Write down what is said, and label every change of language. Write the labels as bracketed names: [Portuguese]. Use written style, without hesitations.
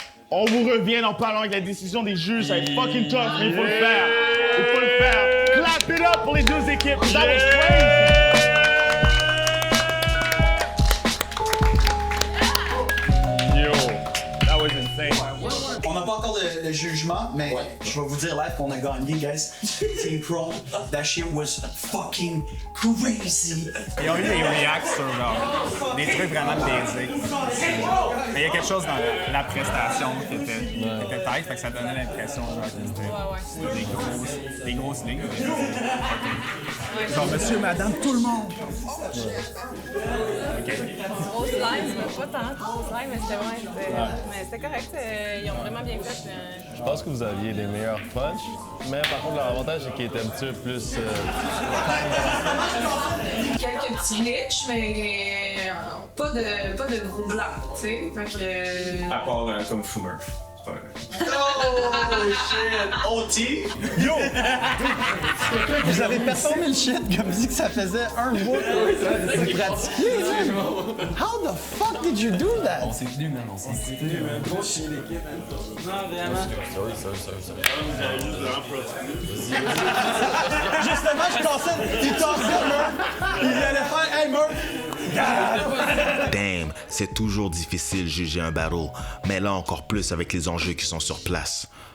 [French] On vous revient en parlant avec la décision des juges. Ça va être fucking tough, mais il faut le faire. Il faut le faire. Clap it up pour les deux équipes. [English] That was crazy. Yo, that was insane. [French] On n'a pas encore le jugement, mais je vais vous dire live qu'on a gagné, guys. [English] Team Chrome, that shit was fucking crazy. [French] Ils ont eu des reacts sur des trucs vraiment baisés. Mais il y a quelque chose dans la prestation qui était tight, fait que ça donnait l'impression que c'était des grosses lignes. Genre, monsieur, madame, tout le monde. Grosse slime, mais pas tant trop slime, mais c'était mais c'était correct. Ils ont vraiment bien fait. Je pense que vous aviez les meilleurs punchs, mais par contre, leur avantage, c'est qu'ils étaient un petit peu plus. Quelques petits glitches, mais pas de gros blanc, tu sais. À part comme Fu Murph. [English] Oh shit! OT? Yo! [French] Vous avez performé le shit, comme dit que ça faisait un mois. [English] C'est pratiqué, How the fuck did you do that? [French] On s'est tenu, man. On s'est tenu, man. Non, vraiment. Justement, je tassais, il tassait Murph. Il allait faire, hey Murph! Damn, c'est toujours difficile de juger un battle, mais là encore plus avec les enjeux qui sont sur place.